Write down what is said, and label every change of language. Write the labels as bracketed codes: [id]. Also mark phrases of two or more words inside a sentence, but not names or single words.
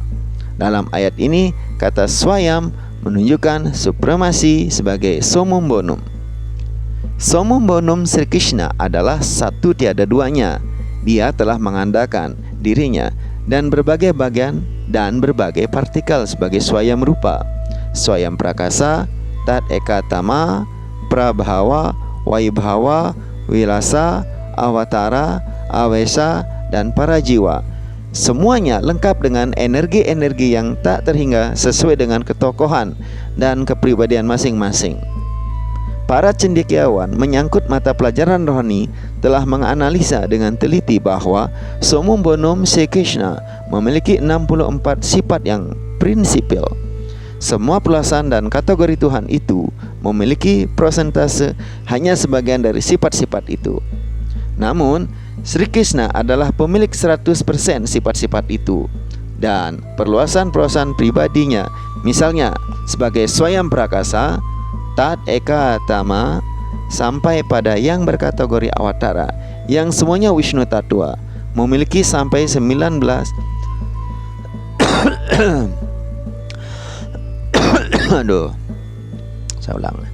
[id] Dalam ayat ini, kata swayam menunjukkan supremasi sebagai [la] summum bonum. Summum bonum [id] Sri Krishna adalah satu tiada duanya. Dia telah mengandalkan dirinya dan berbagai bagian dan berbagai partikel sebagai [sa] swayam rupa, swayam prakasa, tat ekatama, prabhava, vaibhava, wilasa, awatara, awesa, [id] dan para jiwa. Semuanya lengkap dengan energi-energi yang tak terhingga sesuai dengan ketokohan dan kepribadian masing-masing. Para cendekiawan menyangkut mata pelajaran rohani telah menganalisa dengan teliti bahwa [la] summum bonum [id] Sri Krishna memiliki 64 sifat yang prinsipil. Semua perluasan dan kategori Tuhan itu memiliki prosentase hanya sebagian dari sifat-sifat itu. Namun, Sri Krishna adalah pemilik 100% sifat-sifat itu. Dan perluasan-perluasan pribadinya, misalnya sebagai [sa] swayam prakasa, tat eka tama, [id] sampai pada yang berkategori awatara, yang semuanya [sa] Wisnu Tattva, [id] memiliki sampai 19 aduh, saya ulang.